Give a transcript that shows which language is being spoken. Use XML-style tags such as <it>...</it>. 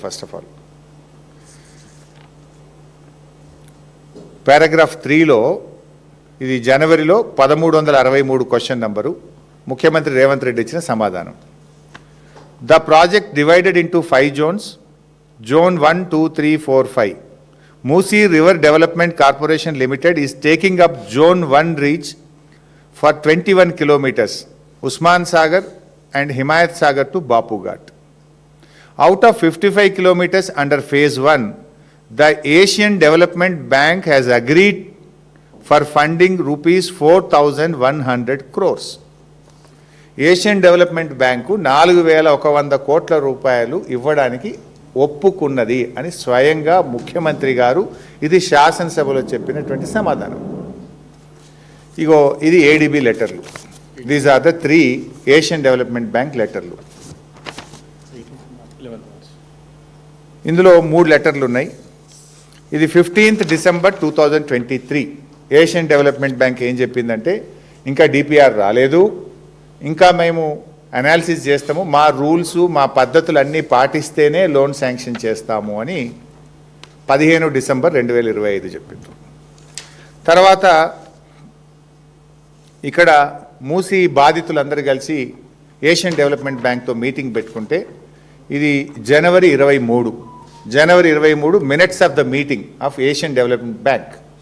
<te>First of all paragraph 3లో, ఇది జనవరిలో 1363 question number, ముఖ్యమంత్రి రేవంత్ రెడ్డి ఇచ్చిన సమాధానం.</te> <en>The project divided into 5 zones, Zone 1, 2, 3, 4, 5. Musi River Development Corporation Limited is taking up Zone 1 reach for 21 kilometers, Usman Sagar and Himayat Sagar to Bapu Ghat. Out of 55 kilometers under Phase 1, the Asian Development Bank has agreed for funding rupees 4,100 crores.</en> <te>Asian development bank 4,100 కోట్ల రూపాయలు ఇవ్వడానికి ఒప్పుకున్నది అని స్వయంగా ముఖ్యమంత్రి గారు ఇది శాసనసభలో చెప్పినటువంటి సమాధానం. ఇగో ఇది ఏడీబీ లెటర్లు.</te> <en>These are the 3 Asian development bank లెటర్లు.</en> <te>ఇందులో 3 లెటర్లు ఉన్నాయి.</te> <en>ఇది 15th December 2023.</en> <te>Asian development bank ఏం చెప్పిందంటే, ఇంకా డిపిఆర్ రాలేదు, ఇంకా మేము అనాలిసిస్ చేస్తాము, మా రూల్స్ మా పద్ధతులు అన్నీ పాటిస్తేనే లోన్ శాంక్షన్ చేస్తాము అని 15 December 2025 చెప్పింది. తర్వాత ఇక్కడ మూసి బాధితులందరూ కలిసి ఏషియన్ డెవలప్మెంట్ బ్యాంక్తో మీటింగ్ పెట్టుకుంటే, ఇది జనవరి 23</te> <en>Minutes of the meeting of Asian development bank.</en>